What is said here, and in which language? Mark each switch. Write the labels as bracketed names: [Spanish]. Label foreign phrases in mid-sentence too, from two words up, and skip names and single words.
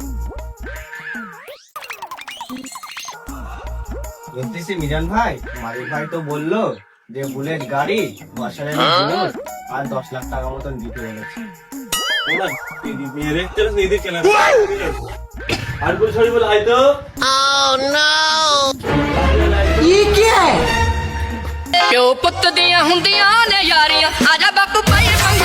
[Bangla] বলতেছি মিজান ভাই, মালিক ভাই তো বললো যে বুলেট গাড়ি, বর্ষালের বুলেট আর 10 লাখ টাকা মতন দিতে বলেছে। আর কোন সরি বলে আইতো। [Punjabi] ਪਿਓ ਪੁੱਤ ਦੀਆਂ ਹੁੰਦੀਆਂ ਨੇ ਯਾਰੀਆਂ ਆਜਾ ਬਾਪੂ ਭਾਈ